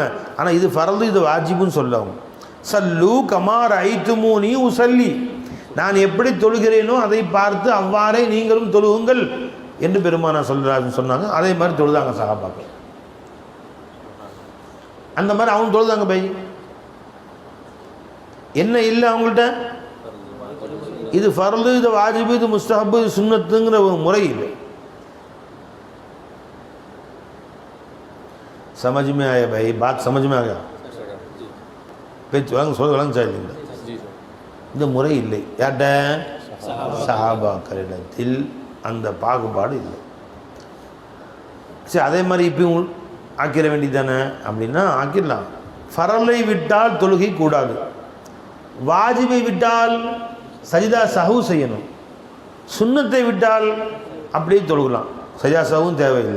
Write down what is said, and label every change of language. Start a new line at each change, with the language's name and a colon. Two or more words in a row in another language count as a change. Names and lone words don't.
Tamil: ஆனால் இது ஃபர்து இது வாஜிபுன்னு சொல்லுவாங்க.
Arabic: صلوا كما رأيتموني أصلي,
Tamil: நான் எப்படி தொழுகிறேனோ அதை பார்த்து அவ்வாறே நீங்களும் தொழுகுங்கள் என்று பெருமானா சொல்கிறாருன்னு சொன்னாங்க. அதே மாதிரி தொழுதாங்க சஹாபாக்கள். அந்த மாதிரி அவங்க தொழுதாங்க. பை என்ன இல்லை அவங்கள்ட்ட? இது ஃபர்து இது வாஜிபு இது முஸ்தஹப் இது சுன்னத்துங்கிற ஒரு முறை இல்லை.
Hindi: समझ में आया भाई? बात समझ में आ गया?
Tamil: வழங்க சார். இந்த முறை இல்லை. யார்கிட்ட? சஹாபாக்களிடத்தில் அந்த பாகுபாடு இல்லை. சரி, அதே மாதிரி இப்பயும் ஆக்கிட வேண்டியதானே அப்படின்னா ஆக்கிடலாம். ஃபரலை விட்டால் தொழுகை கூடாது, வாஜிபை விட்டால்
Arabic: سجدة سهو
Tamil: செய்யணும், சுன்னத்தை விட்டால் அப்படியே தொழுகலாம், சஜிதா சஹுவும் தேவையில்லை.